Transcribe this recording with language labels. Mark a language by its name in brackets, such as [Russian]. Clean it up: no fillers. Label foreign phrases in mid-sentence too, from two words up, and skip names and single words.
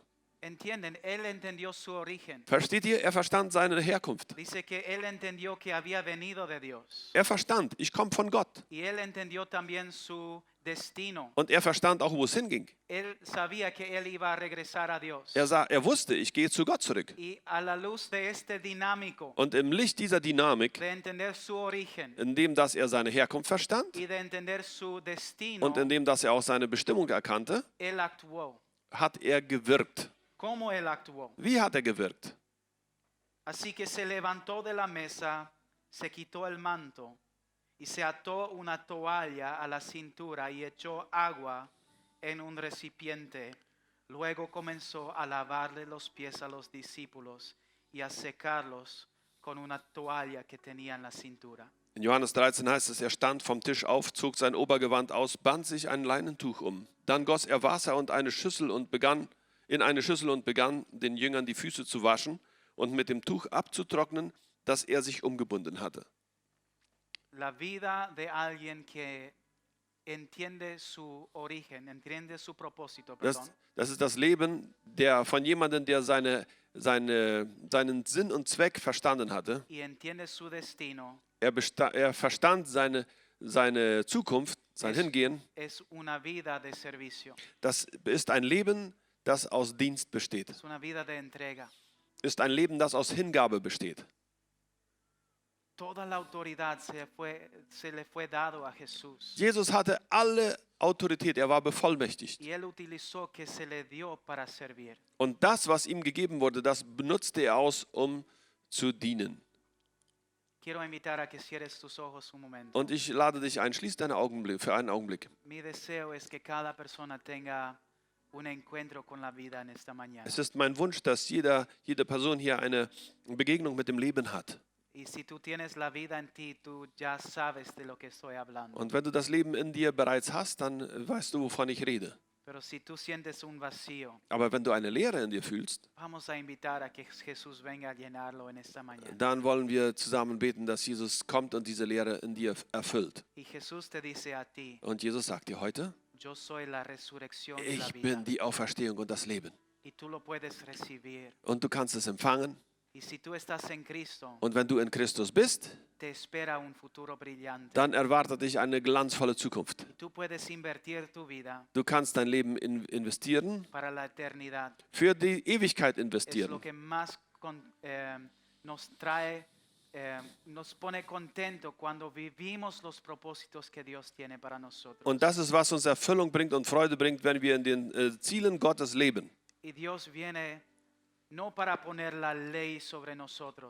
[Spanish] ¿Entienden? Él entendió su origen. [German] Versteht ihr? Er verstand seine Herkunft. [Spanish] Dice que él entendió que había venido de Dios. [German] Er verstand, ich komme von Gott. [Spanish] Y él entendió también su destino. [German] Und er verstand auch, wo es hinging. [Spanish] Él sabía que él iba a regresar a Dios. [German] Er wusste, ich gehe zu Gott zurück. [Spanish] Y a la luz de este dinámico, [German] Und im Licht dieser Dynamik, [Spanish] de entender su origen [German] in dem, dass er seine Herkunft verstand [Spanish] y de entender su destino, [German] und in dem, dass er auch seine Bestimmung erkannte, [Spanish] él actuó. [German] hat er gewirkt. [Spanish] ¿Cómo él actuó? [German] Wie hat er gewirkt? [Spanish] Así que se levantó de la mesa, se quitó el manto y se ató una toalla a la cintura y echó agua en un recipiente. Luego comenzó a lavarle los pies a los discípulos y a secarlos con una toalla que tenía en la cintura. [German] In Johannes 13 heißt es, er stand vom Tisch auf, zog sein Obergewand aus, band sich ein Leinentuch um. Dann goss er Wasser in eine Schüssel und begann, den Jüngern die Füße zu waschen und mit dem Tuch abzutrocknen, das er sich umgebunden hatte. [Spanish] La vida de alguien que entiende su origen, entiende su propósito, perdón. [German] Das ist das Leben von jemandem, der seinen Sinn und Zweck verstanden hatte. [Spanish] Y entiende su destino. [German] Er verstand seine Zukunft, sein Hingehen. [Spanish] Es una vida de servicio. [German] Das ist ein Leben, das aus Dienst besteht. [Spanish] Es una vida de entrega. [German] Ist ein Leben, das aus Hingabe besteht. [Spanish] Toda la autoridad se le fue dado a Jesús. [German] Jesus hatte alle Autorität, er war bevollmächtigt. [Spanish] Y él utilizó que se le dio para servir. [German] Und das, was ihm gegeben wurde, das benutzte er aus, um zu dienen. [Spanish] Quiero invitar a que cierres tus ojos un momento. [German] Und ich lade dich ein, schließ deine Augen für einen Augenblick. [Spanish] Mi deseo es que cada persona tenga un encuentro con la vida en esta mañana. [German] Es ist mein Wunsch, dass jede Person hier eine Begegnung mit dem Leben hat. [Spanish] Y si tú tienes la vida en ti, tú ya sabes de lo que estoy hablando. [German] Und wenn du das Leben in dir bereits hast, dann weißt du, wovon ich rede. [Spanish] Pero si tú sientes un vacío, [German] Aber wenn du eine Leere in dir fühlst, [Spanish] vamos a invitar a que Jesús venga a llenarlo en esta mañana. [German] dann wollen wir zusammen beten, dass Jesus kommt und diese Leere in dir erfüllt. [Spanish] Y Jesús te dice a ti, [German] Und Jesus sagt dir heute, [Spanish] yo soy la resurrección y la [German] ich [Spanish] vida. [German] bin die Auferstehung und das Leben. [Spanish] Y tú lo puedes recibir. [German] Und du kannst es empfangen. [Spanish] Y si tú estás en Cristo, [German] Und wenn du in Christus bist, [Spanish] te espera un futuro brillante. [German] dann erwartet dich eine glanzvolle Zukunft. [Spanish] Y tú puedes invertir tu vida [German] Du kannst dein Leben investieren, [Spanish] para la eternidad. [German] für die Ewigkeit [Spanish] Es lo [German] investieren. [Spanish] que más nos trae, nos pone contento cuando vivimos los propósitos que Dios tiene para nosotros. [German] Und das ist, was uns Erfüllung bringt und Freude bringt, wenn wir in den Zielen Gottes leben. [Spanish] Y Dios viene no para poner la ley sobre nosotros,